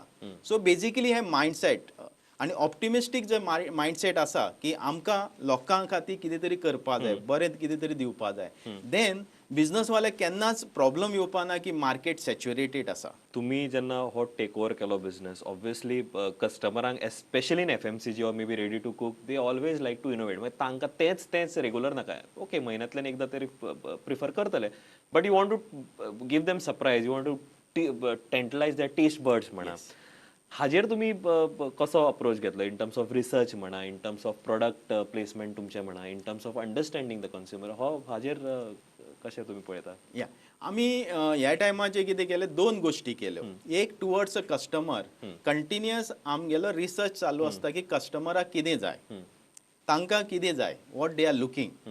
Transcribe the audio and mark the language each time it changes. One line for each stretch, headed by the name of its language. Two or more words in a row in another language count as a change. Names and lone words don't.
Konkani: सो बेजिकली हे मायंडसेट आणि ऑप्टिमिस्टीक जे मायंडसेट आसा की आमकां लोकां खातीर कितें तरी करपा जाय, बरें कितें तरी दिवपा जाय, देन बिझनसवाले केन्नाच प्रॉब्लम येवपा ना की
English: market saturated
Konkani: आसा. तुम्ही जेन्ना हो
English: take over
Konkani: केलो बिझनेस, ऑब्वियसली कस्टमरांक
English: especially in FMCG or maybe ready to cook, they always like to innovate.
Konkani: म्हणजे तांकां तेच रेग्युलर नाका. ओके, म्हयन्यांतल्यान एकदा तरी
English: prefer करतले, but you want to give them surprise, you want to tantalise their test birds म्हणा.
Konkani: हाजेर तुम्ही कसो अप्रोच घेतलो
English: in terms of research म्हणा, in terms of product placement
Konkani: तुमचे म्हणा,
English: in terms of understanding the consumer,
Konkani: हाजेर कशें तुम्ही पळयता? या आमी ह्या टायमाचेर कितें केलें, 2 गोश्टी केल्यो. एक
English: towards a customer,
Konkani: कंटिन्युअस आमगेलो रिसर्च चालू आसता की कस्टमराक कितें जाय, तांकां कितें जाय,
English: what they are looking.